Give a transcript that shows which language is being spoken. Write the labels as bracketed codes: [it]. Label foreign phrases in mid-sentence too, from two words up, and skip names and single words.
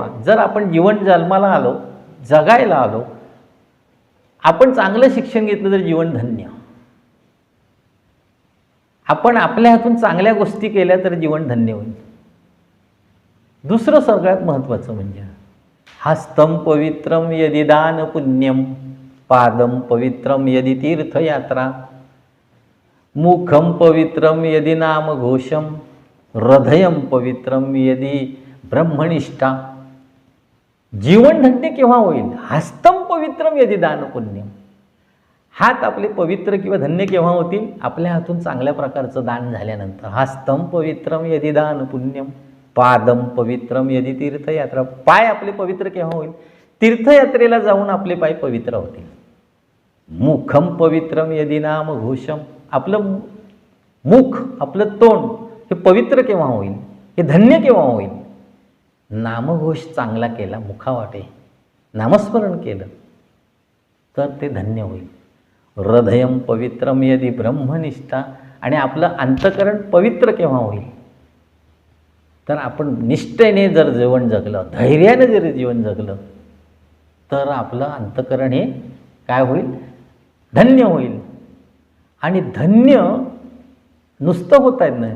[mr] जर आपण जीवन जन्माला आलो, जगायला आलो, आपण चांगलं शिक्षण घेतलं तर जीवन धन्य. आपण आपल्या हातून चांगल्या गोष्टी केल्या तर जीवन धन्य होईल. दुसरं सगळ्यात महत्त्वाचं म्हणजे [sa] हस्तं पवित्रं यदि दान पुण्यम पादं पवित्रं यदि तीर्थयात्रा मुखं पवित्रं यदि नामघोषं हृदयं पवित्रं यदि ब्रह्मनिष्ठा. [mr] जीवन धन्य केव्हा होईल? [sa] हस्तं पवित्रं यदि दान पुण्यम. [mr] हात आपले पवित्र किंवा धन्य केव्हा होतील? आपल्या हातून चांगल्या प्रकारचं दान झाल्यानंतर. [sa] हस्तं पवित्रं यदि दान पुण्यम पादं पवित्रं यदि तीर्थयात्रा. [mr] पाय आपले पवित्र केव्हा होईल? तीर्थयात्रेला जाऊन आपले पाय पवित्र होतील. [sa] मुखं पवित्रं यदि नामघोषं. [mr] आपलं मुख, आपलं तोंड हे पवित्र केव्हा होईल? हे धन्य केव्हा होईल? नामघोष चांगला केला, मुखावाटे नामस्मरण केलं तर ते धन्य होईल. [sa] हृदयं पवित्रं यदि ब्रह्मनिष्ठा. [mr] आणि आपलं अंतःकरण पवित्र केव्हा होईल? तर आपण निष्ठेने जर जीवन जगलं, धैर्याने जर जीवन जगलं तर आपलं अंतःकरण हे काय होईल? धन्य होईल. आणि धन्य नुसतं होत आहेत ना.